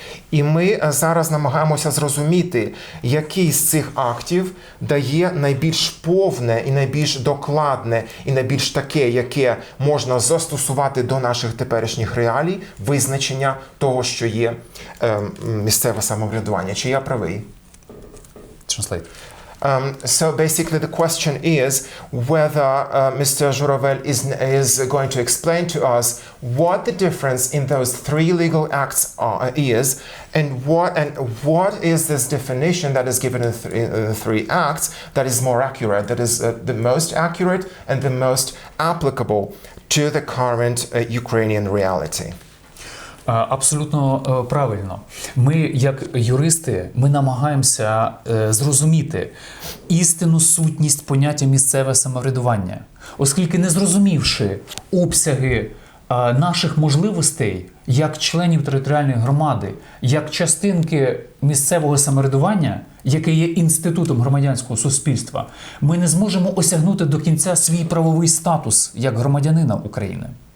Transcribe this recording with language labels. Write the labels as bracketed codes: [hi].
[uk] І ми зараз намагаємося зрозуміти, який з цих актів дає найбільш повне і найбільш докладне, і найбільш таке, яке можна застосувати до наших теперішніх реалій, визначення того, що є місцеве самоврядування. Чи я правий? [en] Translate. So basically the question is whether Mr. Zhuravel is going to explain to us what the difference in those three legal acts is, and what is this definition that is given in the three acts that is more accurate, that is the most accurate and the most applicable to the current Ukrainian reality. [uk] Абсолютно правильно. Ми, як юристи, ми намагаємося зрозуміти істинну сутність поняття місцеве самоврядування. Оскільки не зрозумівши обсяги наших можливостей як членів територіальної громади, як частинки місцевого самоврядування, яке є інститутом громадянського суспільства, ми не зможемо осягнути до кінця свій правовий статус як громадянина України.